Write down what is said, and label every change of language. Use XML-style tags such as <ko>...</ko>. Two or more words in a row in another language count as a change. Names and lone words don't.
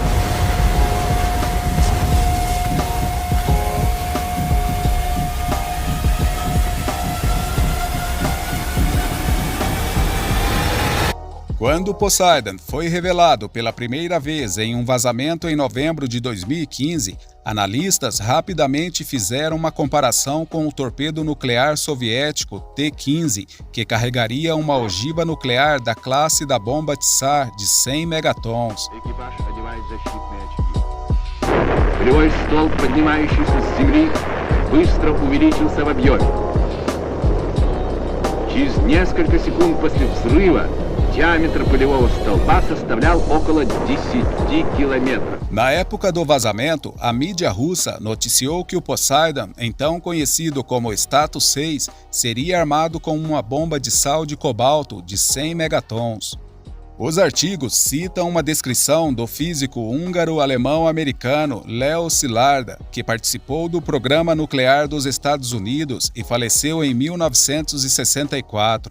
<pt>Quando Poseidon foi revelado pela primeira vez em um vazamento em novembro de 2015, analistas rapidamente fizeram uma comparação com o torpedo nuclear soviético T-15, que carregaria uma ogiva nuclear da classe da bomba Tsar de 100 megatons.</pt> <ru>Через несколько секунд после взрыва диаметр пылевого столба составлял около 10 километров.</ru> <pt>Na época do vazamento, a mídia russa noticiou que o Poseidon, então conhecido como Status 6, seria armado com uma bomba de sal de cobalto de 100 megatons. Os artigos citam uma descrição do físico húngaro-alemão-americano Leo Szilard, que participou do programa nuclear dos Estados Unidos e faleceu em 1964.</pt>